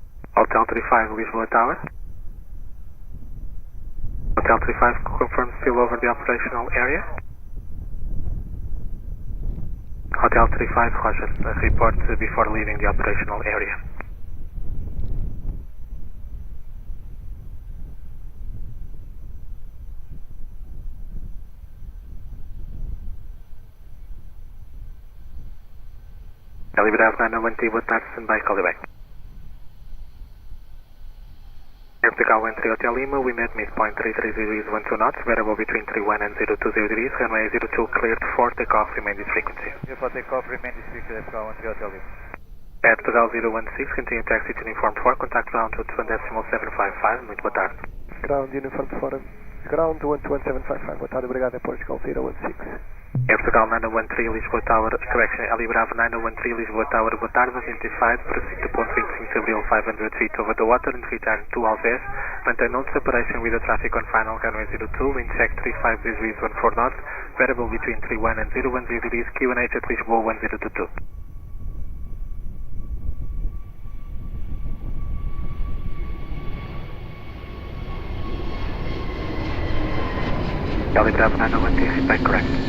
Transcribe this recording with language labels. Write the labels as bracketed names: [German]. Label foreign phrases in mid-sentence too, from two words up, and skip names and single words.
[English] Hotel 35 Lisboa Tower. Hotel 35 confirmed still over the operational area. Hotel 35 Roger, report before leaving the operational area. [Portuguese] Liberado 901T, boa tarde, [English] standby, call you back. Vertical 13 Hotel Lima, we met midpoint 33 degrees 12 knots, variable between 31 and 020 degrees, runway 02 cleared for takeoff, remain this frequency. For takeoff, remain this frequency, Vertical 13 Hotel Lima. Vertical 016, continue taxi to uniform 4, contact ground 221.755, [Portuguese] muito boa tarde. [English] Ground uniform 4, ground 221.755, [Portuguese] boa tarde, obrigado, é Portugal 016. [English] Portugal 913 Lisboa Tower, correction, Ali Bravo 913 Lisboa Tower, [Portuguese] boa tarde, [English] identified, proceed to point 25 Abril 500 feet over the water and return to Alves, maintain non separation with the traffic on final runway 02, wind check 35 degrees 14 knots, variable between 31 and 010 degrees, QNH at Lisboa 1022. Ali Bravo 913, feedback correct.